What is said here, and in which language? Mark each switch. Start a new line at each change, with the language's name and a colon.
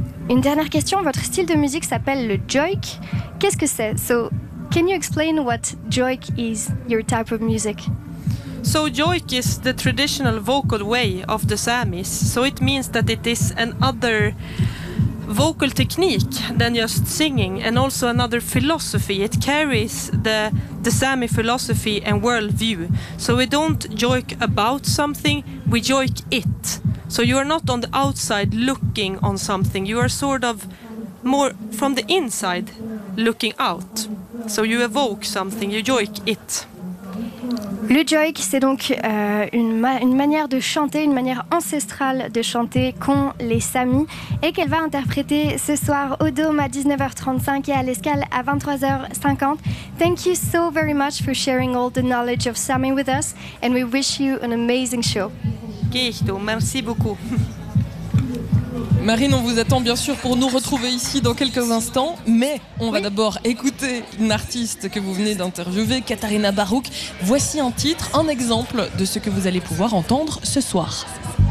French: Une dernière question, votre style de musique s'appelle le joik. Qu'est-ce que c'est?
English: So, can you explain what joik is, your type of music? So joik is the traditional vocal way of the Samis. So it means that it is another vocal technique than just singing, and also another philosophy. It carries the Sami philosophy and worldview. So we don't joik about something, we joik it. So you are not on the outside looking on something. You are sort of more from the inside looking out. So you evoke something, you joik it.
French: Le joik, c'est donc une manière de chanter, une manière ancestrale de chanter qu'ont les Samis et qu'elle va interpréter ce soir au Dôme à 19h35 et à l'Escale à 23h50.
English: Thank you so very much for sharing all the knowledge of Sami with us and we wish you an amazing show.
French: Kihto, merci beaucoup. Marine, on vous attend bien sûr pour nous retrouver ici dans quelques instants, mais on va d'abord écouter une artiste que vous venez d'interviewer, Katharina Barouk. Voici un titre, un exemple de ce que vous allez pouvoir entendre ce soir.